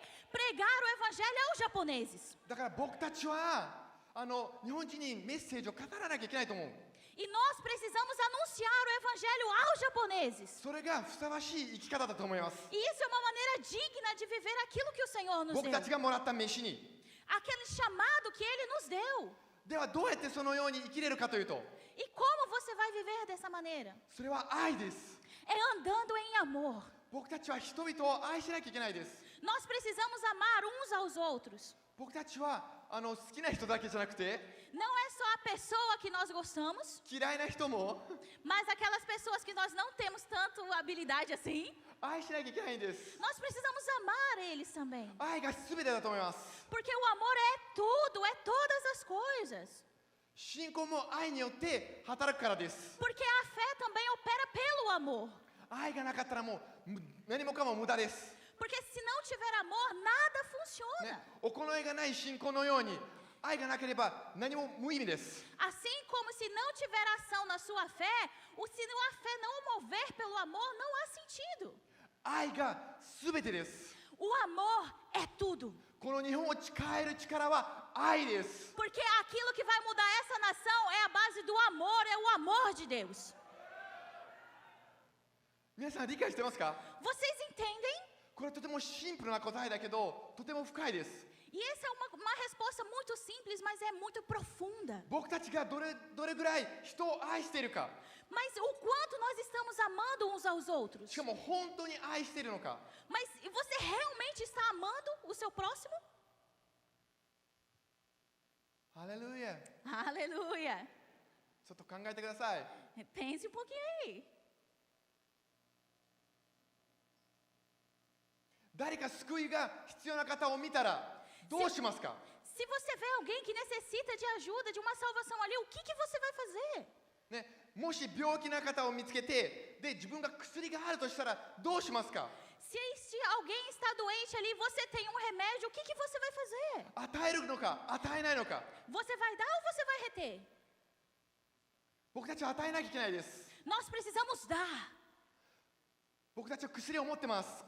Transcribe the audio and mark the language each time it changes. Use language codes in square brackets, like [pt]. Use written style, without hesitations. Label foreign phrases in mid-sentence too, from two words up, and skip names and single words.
[pt] Pregar o evangelho aos japoneses. [ja] だから僕たちは日本人にメッセージを語らなきゃいけないと思う。 [pt] E nós precisamos anunciar o evangelho aos japoneses. [ja] それがふさわしい生き方だと思います。 [pt] E isso é uma maneira digna de viver aquilo que o Senhor nos [ja] 僕 [pt] deu. [ja] たちがもらった飯に。 [pt] Aquele chamado que Ele nos deu. [ja] ではどうやってそのように生きれるかというと、 [pt] E como você vai viver dessa maneira? [ja] それは愛です。 [pt] É andando em amor. [ja] 僕たちは人々を愛しなきゃいけないです。 [pt] Nós precisamos amar uns aos outros. [ja] 僕たちは好きな人だけじゃなくて、 [pt] Não é só a pessoa que nós gostamos, [ja] 嫌いな人も [pt] mas aquelas pessoas que nós não temos tanto habilidade assim. [ja] 愛しなきゃいけないんです。 [pt] Nós precisamos amar eles também. [ja] 愛が全てだと思います。 [pt] Porque o amor é tudo, é todas as coisas. [ja] 信仰も愛によって働くからです。 [pt] Porque a fé também opera pelo amor. [ja] 愛がなかったらもう何もかも無駄です。 [pt] Porque se não tiver amor, nada funciona. [ja] ね、行いがない信仰のように愛がなければ何も無意味です。 [pt] Assim como se não tiver ação na sua fé, se a fé não mover pelo amor, não há sentido. [ja] 愛が全てです。 [pt] O amor é tudo. [ja] この日本を変える力は愛です。 [pt] Porque aquilo que vai mudar essa nação é a base do amor, é o amor de Deus. [ja] 皆さん理解してますか？ [pt] Vocês entendem? [ja] これとてもシンプルな答えだけどとても深いです。 [pt] E essa é uma resposta muito simples, mas é muito profunda. [ja] 僕たちがどれぐらい人を愛しているか、 [pt] Mas o quanto nós estamos amando uns aos outros. [ja] しかも本当に愛しているのか。 [pt] Mas você realmente está amando o seu próximo? [ja] ハレルヤ。 [pt] Aleluia. [ja] ちょっと考えてください。 [pt] Pense um pouquinho aí. [ja] 誰か救いが必要な方を見たらどうしますか？ [pt] Se você vê alguém que necessita de ajuda, de uma salvação ali, o que você vai fazer? [ja] ね、もし病気な方を見つけて、で自分が薬があるとしたらどうしますか？ [pt] Se alguém está doente ali, você tem um remédio, o que você vai fazer? [ja] 与えるのか与えないのか。 [pt] Você vai dar ou você vai reter? [ja] 僕たちは与えなきゃいけないです。 [pt] Nós precisamos dar. [ja] 僕たちは薬を持ってます。